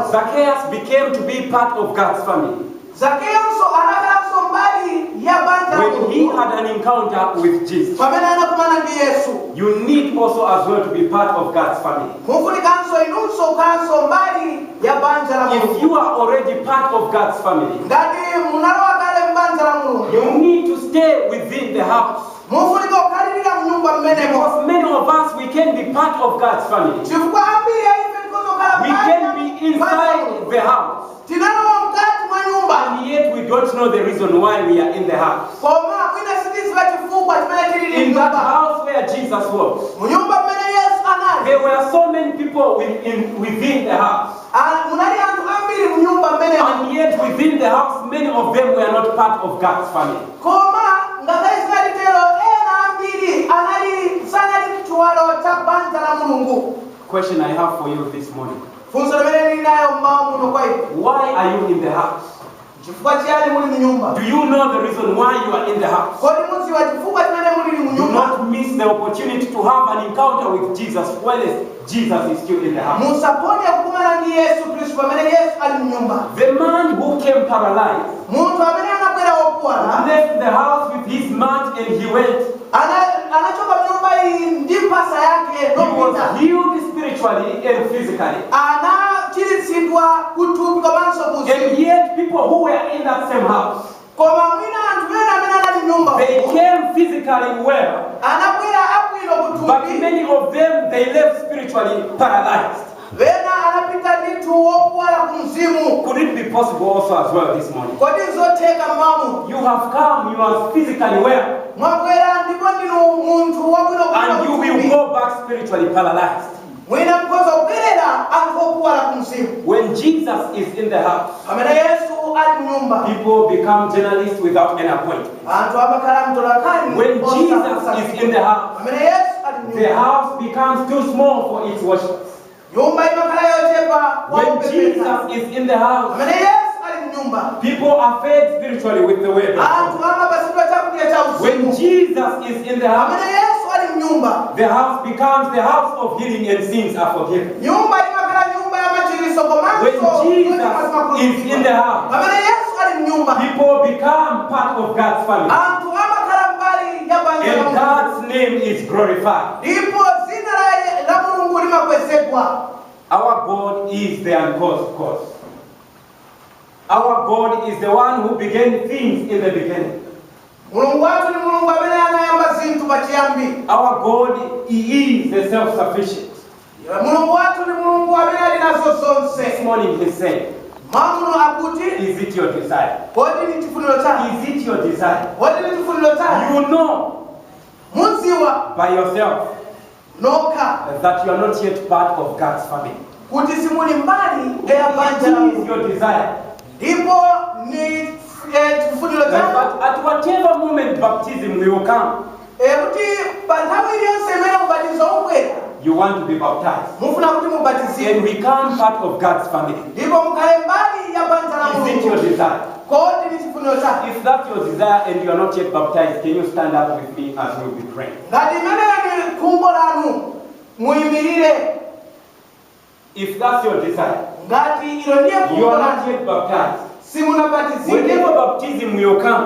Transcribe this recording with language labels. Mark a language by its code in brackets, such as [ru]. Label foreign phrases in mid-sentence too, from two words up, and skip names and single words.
[en] Zacchaeus became to be part of God's family [ny] Zakeyonso anakhalanso mbali ya banja la [en] when he [ny] Mulungu [en] had an encounter with Jesus. [ny] pamene anakumana ndi Yesu. [en] You need also as well to be part of God's family. [ny] Mufunikanso inunso ukhalanso mbali ya banja la [en] If [ny] Mulungu. [en] you are already part of God's family, [ny] Ngati munalowa kale mbanja la Mulungu, [en] You need to stay within the house. [ny] mufunika okhalirira mu nyumba mmenemo. [en] Because many of us, we can be part of God's family. [ny] chifukwa ambiri ya ife tikoza okhala [en] We can be inside the house. [ny] tinalowa mkati mwa nyumba [en] And yet we don't know the reason why we are in the house. [ny] koma mwina sitiziva chifukwa chimene tilili [en] In that [ny] mnyumba. [en] house where Jesus was, [ny] mu nyumba mmene yesu anali [en] there were so many people within the house. [ny] munali anthu ambiri mu nyumba mmenemo. [en] And yet within the house, many of them were not part of God's family. [ny] koma ngakhale zinalitero ena ambiri sanali chiwalo cha banja la mulungu. [en] Question I have for you this morning. [ny] funso limene lili nayo mmawa muno kwa ife. [en] Why are you in the house? [ny] chifukwa chiyani muli mu nyumba? [en] Do you know the reason why you are in the house? [ny] kodi mudziwa chifukwa chimene mulili mu [en] Do [ny] nyumba? [en] not miss the opportunity to have an encounter with Jesus while Jesus is still in the house. [ny] musapone kukumana ndi yesu khristu pamene yesu ali mu nyumba. [en] The man who came paralyzed [ny] munthu amene anabwera wopuwala [en] left the house with his mat and he went. [ny] anachoka mu nyumba iyi ndi mphasa yake [en] He was [ny] nopita. [en] healed spiritually and physically. [ny] anachiritsidwa kuthupi komanso [en] And [ny] kuzimu. [en] yet people who were in that same house, [ny] koma mwina anthu ena amene anali mu nyumba [en] they came physically well, [ny] anabwera abwino [en] but [ny] kuthupi. [en] many of them, they left spiritually paralyzed. [ny] ena anapita ndithu wopuwala ku mzimu. [en] Could it be possible also as well this morning? [ny] kodi zotheka mamu [en] You have come, you are physically well, [ny] mwabwera ndipo ndinu munthu wabwino [en] and you will [ny] kuthupi. [en] go back spiritually paralyzed. [ny] mwina mkhoza kubwerera anthu opuwala ku mzimu. [en] When Jesus is in the house, [ny] pamene yesu ali mu nyumba [en] people become journalists without any appointment. [ny] anthu amakhala mtolakani. [en] When Jesus is in the house, [ny] pamene yesu ali mu [en] the [ny] nyumba [en] house becomes too small for its worship. [ny] nyumba imakhala yochepa kwa [en] When [ny] kupembedza. [en] Jesus is in the house, [ny] pamene yesu ali mu nyumba [en] people are fed spiritually with the word of God. [ny] anthu amapasidwa chakudya cha [en] When [ny] uzimu. [en] Jesus is in the house, [ny] pamene yesu ali mu nyumba [en] the house becomes the house of healing and sins are forgiven. [ny] nyumba imakhala nyumba ya machiriso komanso [en] When Jesus is in the house, [ny] pamene yesu ali mu nyumba [en] people become part of God's family. [ny] anthu amakhala mbali ya banja la [en] And [ny] Mulungu. [en] God's name is glorified. [ny] ndipo dzina la mulungu limakwezedwa. [en] Our God is the uncaused cause. Our God is the one who began things in the beginning. [ny] mulungu wathu ni mulungu amene anayamba zinthu pachiyambi. [en] Our God, He is the self-sufficient. [ny] mulungu wathu ni mulungu amene ali nazo [en] This [ny] zonse. [en] morning He said, [ny] mamuno akuti [en] is it your desire? [ny] kodi ni chifuniro chanu? [en] Is it your desire? [ny] kodi ni chifuniro chanu? [en] You know [ny] mudziwa [en] by yourself [ny] nokha [en] that you are not yet part of God's family. [ny] kuti simuli mbali ya banja la [en] It is [ny] Mulungu. [en] your desire. [ny] ndipo ni chifuniro chanu [en] But at whatever moment baptism will come, [ny] kuti pa nthawi iliyonse imene ubatizo ubwera [en] you want to be baptized. [ny] mufuna kuti mubatizidwe [en] And become part of God's family. [ny] ndipo mukhale mbali ya banja la [en] Is it your [ny] Mulungu. [en] desire? [ny] kodi ni chifuniro chanu? [en] If that's your desire and you are not yet baptized, can you stand up with me as we will be praying? [ny] ngati imeneyo ni khumbo lanu muyimirire. [en] If that's your desire, [ny] ngati ilo ndiye [en] you [ny] khumbo [en] are [ny] lanu [en] not yet baptized. [ny] simunabatizidwe [en] Whenever baptism will come,